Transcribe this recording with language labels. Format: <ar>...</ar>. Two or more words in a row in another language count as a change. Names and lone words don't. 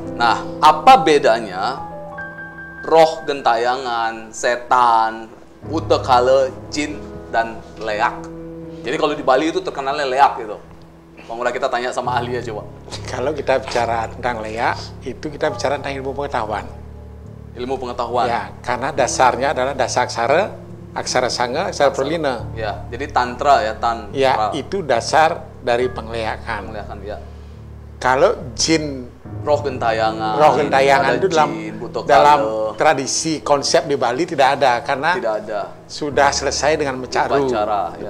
<id>Nah, apa bedanya roh gentayangan, setan, buta kala, jin, dan leak? Jadi kalau di Bali itu terkenalnya leak gitu. Bang Ngurah, kita tanya sama ahli ya coba. Kalau kita bicara tentang leak, itu kita bicara tentang ilmu pengetahuan. Ilmu pengetahuan. Ya, karena dasarnya adalah dasar aksara sanga, aksara perlina. Ya, jadi tantra ya, tantra. Ya, itu dasar dari penglihatan. Penglihatan ya. Kalau jin, Roh gentayangan. roh gentayangan ada itu jin, buta dalam kala. tradisi konsep di Bali tidak ada karena Tidak ada. sudah selesai dengan mecaru, Upacara, ya.</id>